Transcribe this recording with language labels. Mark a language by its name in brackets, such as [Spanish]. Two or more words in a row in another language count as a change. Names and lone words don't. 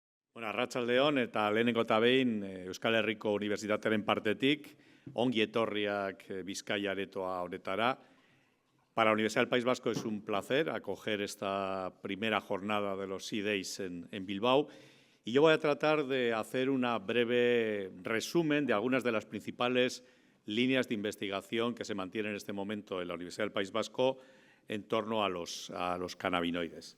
[Basque] Bueno, arratsaldeon eta lehenengo eta behin Euskal Herriko Unibertsitatearen partetik ongi etorriak Bizkaia aretoa honetara. [Spanish] Para la Universidad del País Vasco es un placer acoger esta primera jornada de los Sea Days en Bilbao y yo voy a tratar de hacer un breve resumen de algunas de las principales líneas de investigación que se mantienen en este momento en la Universidad del País Vasco en torno a los cannabinoides.